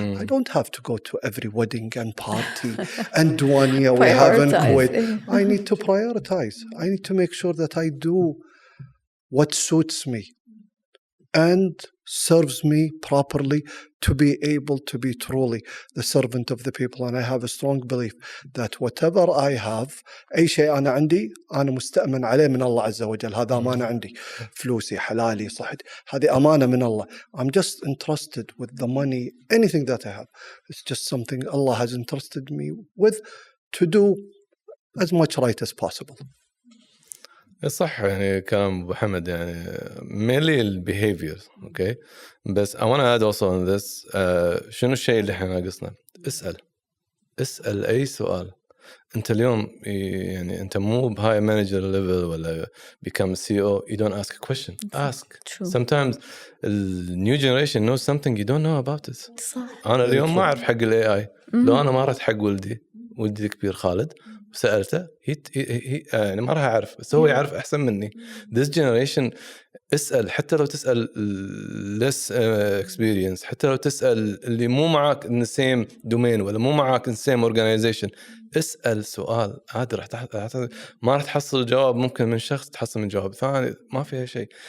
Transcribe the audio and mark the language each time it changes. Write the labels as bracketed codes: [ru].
[en] I don't have to go to every wedding and party and duanya we have in Kuwait. I need to prioritize. I need to make sure that I do what suits me and serves me properly to be able to be truly the servant of the people. And I have a strong belief that whatever I have, [ar] أي شيء أنا عندي أنا مستأمن عليه من الله عز وجل. هذا أمانة عندي، فلوسي، حلالي، صحتي، هذه أمانة من الله. [en] I'm just entrusted with the money, anything that I have. It's just something Allah has entrusted me with to do as much right as possible. [ar] صح، يعني كلام أبو حمد يعني [en] mainly [ar] الbehavior. [en] okay, [ar] بس [en] I want to add also on this. [ar] شنو الشيء اللي احنا ناقصنا؟ اسأل أي سؤال. أنت اليوم يعني أنت مو بهاي [en] manager level [ar] ولا [en] become CEO, you don't ask a question. Ask. True. Sometimes the new generation knows something you don't know about it. [ar] صح. أنا اليوم ما أعرف حق ال AI. لو أنا ما رحت حق ولدي الكبير خالد سألته يعني ما راح أعرف، بس هو يعرف أحسن مني. [en] This generation [ar] اسأل، حتى لو تسأل [en] less experience، [ar] حتى لو تسأل اللي مو معاك [en] in the same domain [ar] ولا مو معاك [en] in the same organization، [ar] اسأل سؤال عادي ما راح تحصل جواب ممكن من شخص، تحصل من جواب ثاني، ما فيها شيء.